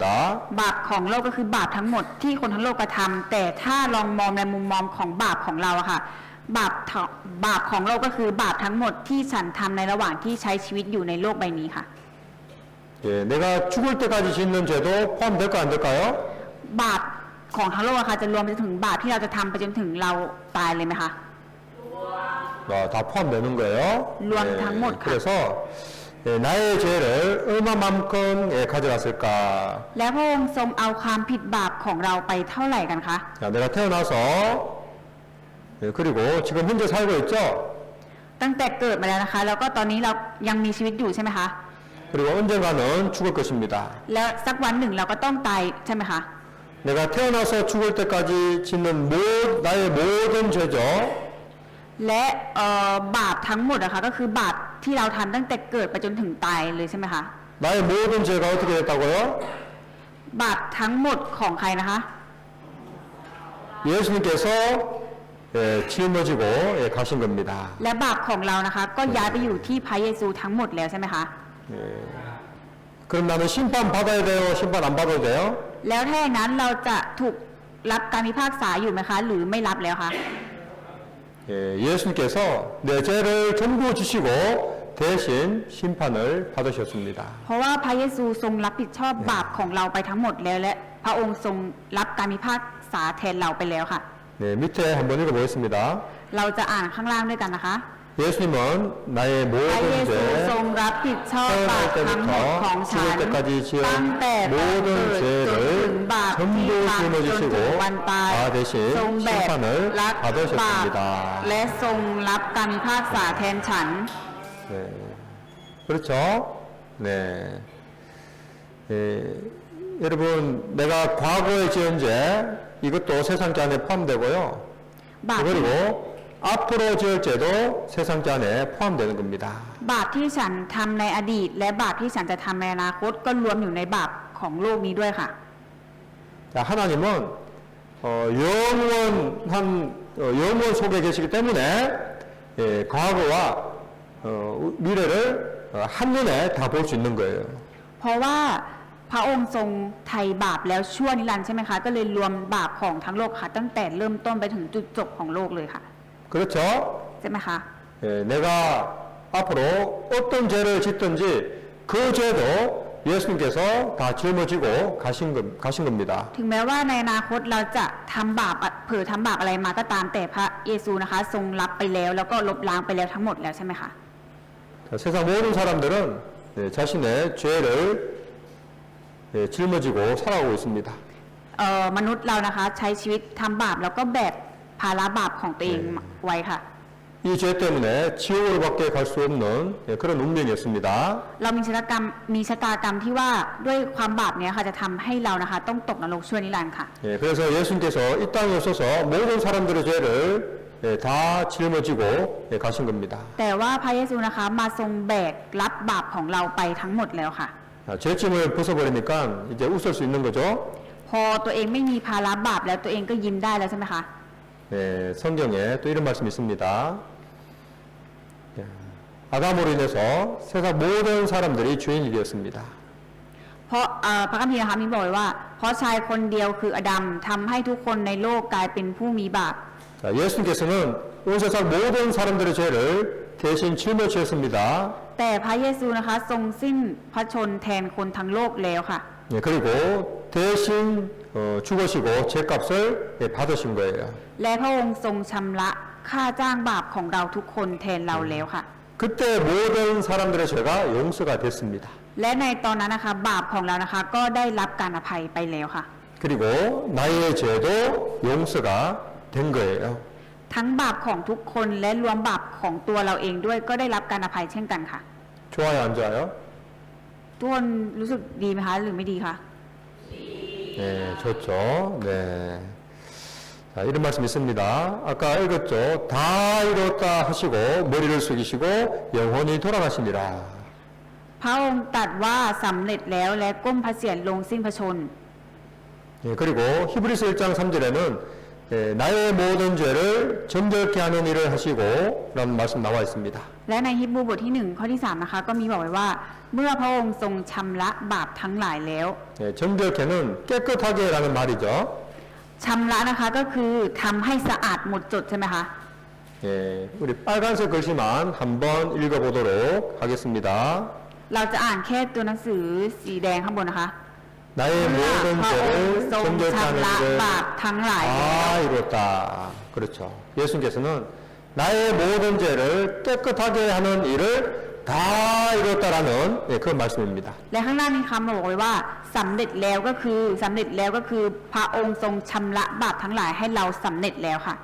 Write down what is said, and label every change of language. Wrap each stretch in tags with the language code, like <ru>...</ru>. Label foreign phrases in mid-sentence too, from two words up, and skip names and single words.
<th>บาปของโลกก็คือบาปทั้งหมดที่คนทั้งโลกกระทำแต่ถ้าลองมองในมุมมองของบาปของเราอะค่ะบาปของโลกก็คือบาปทั้งหมดที่ฉันทำในระหว่างที่ใช้ชีวิตอยู่ในโลกใบนี้ค่ะ</th> <ko>예, 내가 죽을 때까지 짓는 죄도 포함될까 안 될까요?</ko> <th>บาปของทั้งโลกอะค่ะจะรวมไปถึงบาปที่เราจะทำไปจนถึงเราตายเลยไหมคะ</th> <ko>다 포함되는 거예요. 루암 당못 가. 그래서 나의 죄를 얼마만큼 가져갔을까?</ko> <th>แล้วพระองค์ทรงเอาความผิดบาปของเราไปเท่าไหร่กันคะ</th> <ko>내가 태어나서 그리고 지금 현재 살고 있죠?</ko> <th>ตั้งแต่เกิดมาแล้วนะคะ แล้วก็ตอนนี้เรายังมีชีวิตอยู่ใช่ไหมคะ</th> <ko>그리고 언젠가는 죽을 것입니다.</ko> <th>แล้วสักวันหนึ่งเราก็ต้องตายใช่ไหมคะ</th> <ko>내가 태어나서 죽을 때까지 짓는 나의 모든 죄죠.</ko> <th>และบาปทั้งหมดอะคะก็คือบาปที่เราทำตั้งแต่เกิดไปจนถึงตายเลยใช่ไหมคะ</th> <ko>나의 모든 죄가 어떻게 됐다고요?</ko> <th>บาปทั้งหมดของใครนะคะ</th> <ko>예수님께서 짊어지고 가신 겁니다.</ko> <th>และบาปของเรานะคะ ก็ย้ายไปอยู่ที่พระเยซูทั้งหมดแล้วใช่ไหมคะ</th> <ko>그럼 나는 심판 받아야 돼요? 심판 안 받아도 돼요?</ko> <th>แล้วถ้าอย่างนั้นเราจะถูกรับการพิพากษาอยู่ไหมคะ หรือไม่รับแล้วคะ</th> <ko>예수님께서 내 죄를 전부 지시고 대신 심판을 받으셨습니다.</ko> <th>เพราะว่าพระเยซูทรงรับผิดชอบบาปของเราไปทั้งหมดแล้วและพระองค์ทรงรับการพิพากษาแทนเราไปแล้วค่ะ</th> <ko>네, 밑에 한번 읽어보겠습니다.</ko> <th>เราจะอ่านข้างล่างด้วยกันนะคะ</th> <ko>예수님은 나의</ko> <th>พระ</th> <ko>모든</ko> <th>เยซูทรง</th> <ko>죄,</ko> <th>รับผิดชอบบาปทั้งหมดของฉัน</th> <ko>죽을 때까지</ko> <th>ตั้ง</th> <ko>지은</ko> <th>แต่ตอนเกิ</th> <ko>모든</ko> <th>ดจนถึง</th> <ko>죄를</ko> <th>บาปที่</th> <ko>전부</ko> <th>ทำจนถึง</th> <ko>짊어지시고</ko> <th>วันตาย</th> <ko>다 대신</ko> <th>ทรงแบก</th> <ko>심판을</ko> <th>รับบาป</th> <ko>받으셨습니다.</ko> <th>และทรงรับการพิพากษาแทนฉัน</th> <ko>네. 그렇죠? 네. 여러분, 내가 과거에 지은 죄, 이것도 세상죄 안에 포함되고요.</ko> <th>บาป</th> <ko>그리고 앞으로 지을 죄도 세상죄 안에 포함되는 겁니다.</ko> <th>บาปที่ฉันทำในอดีต และบาปที่ฉันจะทำในอนาคตก็รวมอยู่ในบาปของโลกนี้ด้วยค่ะ</th> <ko>자, 하나님은 영원 속에 계시기 때문에 과거와 미래를 한눈에 다 볼 수 있는 거예요.</ko> <th>เพราะว่าพระองค์ทรงไถ่บาปแล้วชั่วนิรันดร์ใช่ไหมคะ ก็เลยรวมบาปของทั้งโลกค่ะ ตั้งแต่เริ่มต้นไปถึงจุดจบของโลกเลยค่ะ</th> <ko>그렇죠?</ko> <th>ใช่ไหมคะ</th> <ko>내가 앞으로 어떤 죄를 짓든지 그 죄도 예수님께서 다 짊어지고 가신 겁니다.</ko> <th>ถึงแม้ว่าในอนาคตเราจะทำบาปเผลอทำบาปอะไรมาก็ตามแต่พระเยซูนะคะ ทรงรับไปแล้วแล้วก็ลบล้างไปแล้วทั้งหมดแล้วใช่ไหมคะ</th> <ko>자, 세상 모든 사람들은 자신의 죄를 짊어지고 살아오고 있습니다.</ko> <th>มนุษย์เรานะคะใช้ชีวิตทำบาปแล้วก็แบกภาระบาปของตัวเองไว้ค่ะ</th> <ko>이 죄 때문에 지옥으로밖에 갈 수 없는 그런 운명이었습니다.</ko> <th>เรามีชะตากรรมที่ว่าด้วยความบาปเนี้ยค่ะจะทำให้เรานะคะต้องตกนรกชั่วนิรันดร์ค่ะ</th> <ko>그래서 예수님께서 이 땅에 오셔서 모든 사람들의 죄를 다 짊어지고 가신 겁니다.</ko> <th>แต่ว่าพระเยซูนะคะมาทรงแบกรับบาปของเราไปทั้งหมดแล้วค่ะ</th> <ko>죄짐을 벗어버리니까 이제 웃을 수 있는 거죠.</ko> <th>พอตัวเองไม่มีภาระบาปแล้วตัวเองก็ยิ้มได้แล้วใช่ไหมคะ</th> <ko>성경에 또 이런 말씀이 있습니다. 아담으로 인해서 세상 모든 사람들이 죄인이 되었습니다.</ko> <th>เพราะพระคัมภีร์นะคะมีบอกไว้ว่า เพราะชายคนเดียวคืออดัมทำให้ทุกคนในโลกกลายเป็นผู้มีบาป</th> <ko>자, 예수님께서는 온 세상 모든 사람들의 죄를 대신 짊어지셨습니다.</ko> <th>แต่พระเยซูนะคะทรงสิ้นพระชนม์แทนคนทั้งโลกแล้วค่ะ</th> <ko>예, 그리고 대신 죽으시고 죄값을 예, 받으신 거예요.</ko> <th>และพระองค์ทรงชำระค่าจ้างบาปของเราทุกคนแทนเราแล้วค่ะ</th> <ko>그때 모든 사람들의 죄가 용서가 됐습니다.</ko> <th>และในตอนนั้นนะคะบาปของเรานะคะก็ได้รับการอภัยไปแล้วค่ะ</th> <ko>그리고 나의 죄도 용서가 된 거예요.</ko> <th>ทั้งบาปของทุกคนและรวมบาปของตัวเราเองด้วยก็ได้รับการอภัยเช่นกันค่ะ</th> <ko>좋아요, 안 좋아요?</ko> <th>ทุกคนรู้สึกดีไหมคะหรือไม่ดีคะ</th> <ko>네, 좋죠. 네. 자, 이런 말씀 있습니다. 아까 읽었죠. 다 이뤘다 하시고 머리를 숙이시고 영혼이 돌아가시니라.</ko> <th>พระองค์ตรัสว่าสำเร็จแล้วและก้มพระเศียรลงสิ้นพระชนม์</th> <ko>예, 그리고 히브리서 1장 3절에는 예, 나의 모든 죄를 정결케 하는 일을 하시고 라는 말씀 나와 있습니다.</ko> <th>และในฮีบรูบทที่1ข้อที่3นะคะก็มีบอกไว้ว่า เมื่อพระองค์ทรงชำระบาปทั้งหลายแล้ว</th> <ko>예, 정결케는 깨끗하게 라는 말이죠.</ko> <th>ชำระนะคะก็คือทำให้สะอาดหมดจดใช่ไหมคะ</th> <ko>예, 우리 빨간색 글씨만 한번 읽어보도록 하겠습니다.</ko> <th>เราจะอ่านแค่ตัวหนังสือสีแดงข้างบนนะคะ</th> <ko>나의</ko> <th>เมื่อ</th> <ko>모든</ko> <th>พระองค์</th> <ko>죄를</ko> <th>ทรง</th> <ko>정결케</ko> <th>ชำระ</th> <ko>하는</ko> <th>บาป</th> <ko>일을</ko> <th>ทั้งหลายแล้ว</th> <ko>다 이뤘다. 그렇죠. 예수님께서는 나의 모든 죄를 깨끗하게 하는 일을 다 이뤘다라는 예, 그런 말씀입니다.</ko> <th>และข้างหน้ามีคำบอกไว้ว่าสำเร็จแล้วก็คือสำเร็จแล้วก็คือพระองค์ทรงชำระบาปทั้งหลายให้เราสำเร็จแล้วค่ะ</th>